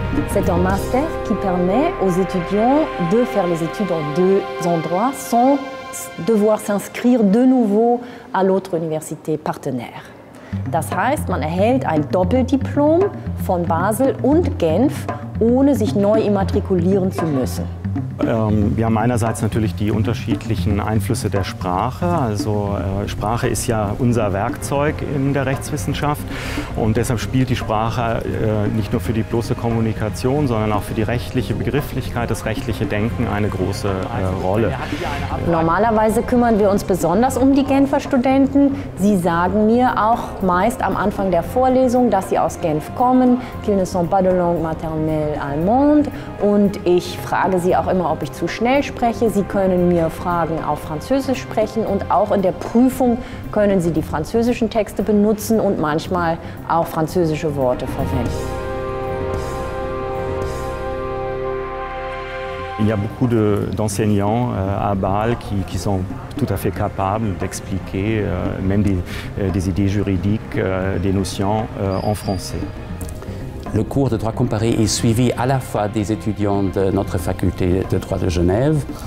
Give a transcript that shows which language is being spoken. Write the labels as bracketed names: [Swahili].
[French] C'est un master qui permet aux étudiants de faire les études en deux endroits sans devoir s'inscrire de nouveau à l'autre université partenaire. [German] Das heißt, man erhält ein Doppeldiplom von Basel und Genf, ohne sich neu immatrikulieren zu müssen. Wir haben einerseits natürlich die unterschiedlichen Einflüsse der Sprache. Also Sprache ist ja unser Werkzeug in der Rechtswissenschaft und deshalb spielt die Sprache nicht nur für die bloße Kommunikation, sondern auch für die rechtliche Begrifflichkeit, das rechtliche Denken eine große Rolle. Normalerweise kümmern wir uns besonders um die Genfer Studenten. Sie sagen mir auch meist am Anfang der Vorlesung, dass sie aus Genf kommen, [French] qu'ils ne sont pas de langue maternelle allemande, [German] und ich frage sie auch immer, ob ich zu schnell spreche. Sie können mir Fragen auf Französisch sprechen und auch in der Prüfung können Sie die französischen Texte benutzen und manchmal auch französische Worte verwenden. [French] Il y a beaucoup d'enseignants à Bâle qui sont tout à fait capables d'expliquer même des idées juridiques, des notions en français. Le cours de droit comparé est suivi à la fois des étudiants de notre faculté de droit de Genève.